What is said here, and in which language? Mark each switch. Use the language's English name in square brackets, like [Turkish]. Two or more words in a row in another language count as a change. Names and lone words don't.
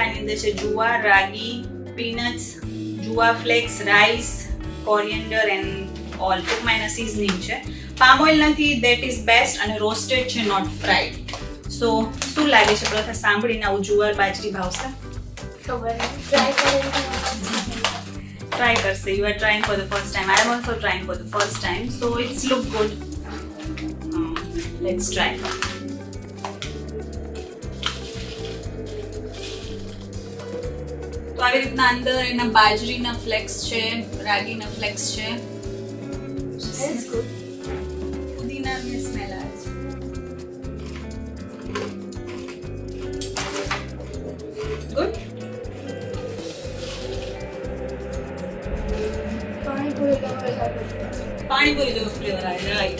[Gujarati] એની અંદર છે જુવાર, રાગી, પીનટ્સ, જુવાર ફ્લેક્સ, રાઈસ, [English] coriander and all. [Gujarati] ટૂંકમાં એના સિઝનિંગ છે. [English] palm oil [Gujarati] નથી, [English] that is best. [Gujarati] અને રોસ્ટેડ છે, [English] not fried. [Gujarati] સો શું લાગે છે પ્રથા, સાંભળીને આવું જુવાર બાજરી ભાવશે? Try કરશે. [English] You are trying for the first time. I am also trying for the first time. So it's look good. Let's try. [Gujarati] તો આવી રીતના અંદર એના બાજરીના ફ્લેક્સ છે, રાગીના ફ્લેક્સ છે. [English] It's good. [Gujarati] પુદીનાની સ્મેલ આવે છે. [English] Good. [Gujarati] પાણીપુરી જેવો ફ્લેવર આવે, રાઈટ?